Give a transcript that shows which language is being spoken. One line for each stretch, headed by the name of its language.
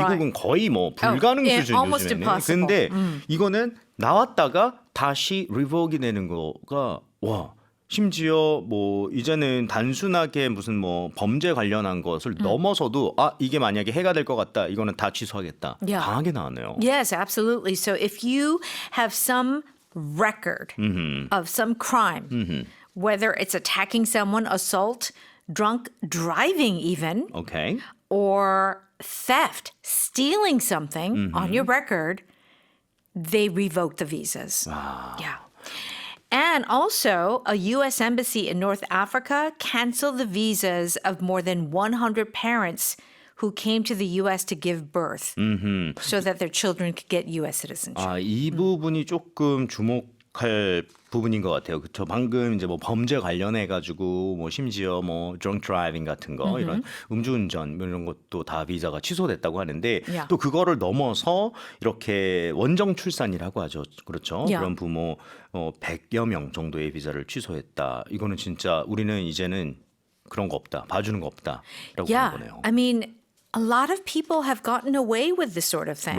Korean: 미국은 거의 불가능 수준 요즘에는. 근데 이거는 나왔다가 다시 리보크가 되는 거가 심지어 이제는 단순하게 무슨 범죄 관련한 것을 넘어서도 이게 만약에 해가 될 것 같다. 이거는 다 취소하겠다. 강하게 나왔네요.
English: Yes, absolutely. So if you have some record of some crime, whether it's attacking someone, assault, drunk driving even, Okay. or theft, stealing something on your record, they revoke the visas. Wow. Yeah. And also, a U.S. embassy in North Africa canceled the visas of more than 100 parents who came to the U.S. to give birth so that their children could get U.S. citizenship.
Korean: 이 부분이 조금 주목할 부분인 것 같아요. 그렇죠. 방금 이제 범죄 관련해 가지고 심지어 drunk driving 같은 거 이런 음주운전 이런 것도 다 비자가 취소됐다고 하는데
English: Yeah.
Korean: 또 그거를 넘어서 이렇게 원정 출산이라고 하죠. 그렇죠.
English: Yeah.
Korean: 그런 부모 100여 명 정도의 비자를 취소했다. 이거는 진짜 우리는 이제는 그런 거 없다. 봐주는 거 없다라고
English: Yeah.
Korean: 하는 거네요.
English: I mean, a lot of people have gotten away with this sort of thing